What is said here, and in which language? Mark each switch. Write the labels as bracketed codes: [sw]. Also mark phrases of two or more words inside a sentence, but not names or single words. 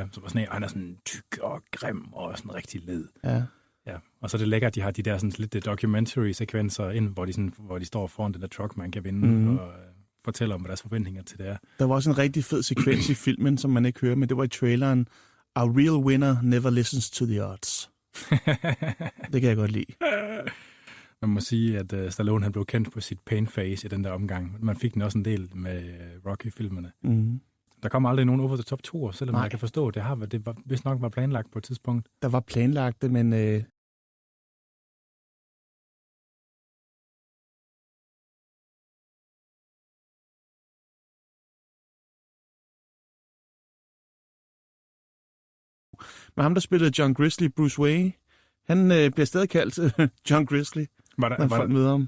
[da] Så var sådan, han er sådan tyk og grim og sådan rigtig led. Ja. Ja, og så er det lækkert, at de har de der sådan lidt documentary-sekvenser ind, hvor de står foran den der truck, man kan vinde, og fortæller om, hvad deres forventninger til det er. Der var også en rigtig fed sekvens i filmen, som man ikke hører, men det var i traileren. [en] A real winner never listens to the odds. [da] Det kan jeg godt lide. Man må sige, at Stallone han blev kendt på sit [en] pain face [da] i den der omgang. Man fik den også en del med Rocky-filmerne. Mm. Der kom aldrig nogen over the top 2, selvom man kan forstå, det var vist nok var planlagt på et tidspunkt. Der var planlagt det, men men ham, der spillede John Grizzly, Bruce Wayne, han bliver stadig kaldt John Grizzly, når folk møder ham.